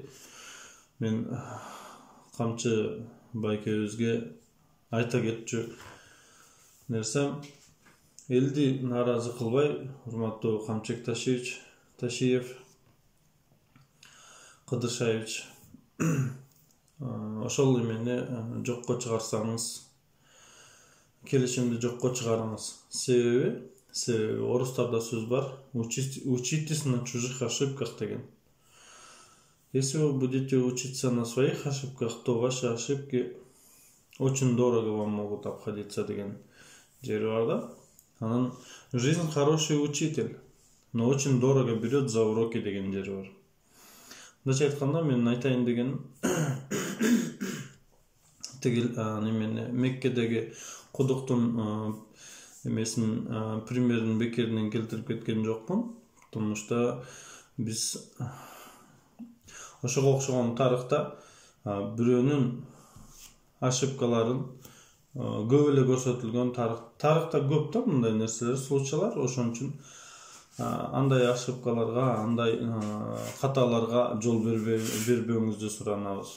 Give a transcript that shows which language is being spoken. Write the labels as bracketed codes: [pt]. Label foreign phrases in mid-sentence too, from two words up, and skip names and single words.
[ky] Мен камчы байкебизге айта кетчү нерсем элди нааразы кылбай, урматтуу Камчек Ташиев, Кыдыршаевич, ошол эмени жокко чыгарсаңыз, келишимди жокко чыгарыңыз. Себеби орустарда сөз бар, [ru] учитесь на чужих ошибках деген. Если вы будете учиться на своих ошибках, то ваши ошибки очень дорого вам могут обходиться [ky] деген жери бар да. [ru] Анан жизнь хороший учитель, но очень дорого берет за уроки [ky] деген жери бар. Мындайча айтканда, мен айтайын дегеним, тигил немени Меккедеги кудуктун эмесин примерин бекеринен келтирип кеткен жокмун. [ru] Потому что [ky] биз ошого окшогон тарыхта бирөөнүн ошибкаларын көп эле көрсөтүлгөн. Тарыхта көп да мындай нерселер, случайлар. Ошон үчүн андай ошибкаларга, андай каталарга жол бербөөңүздү суранабыз.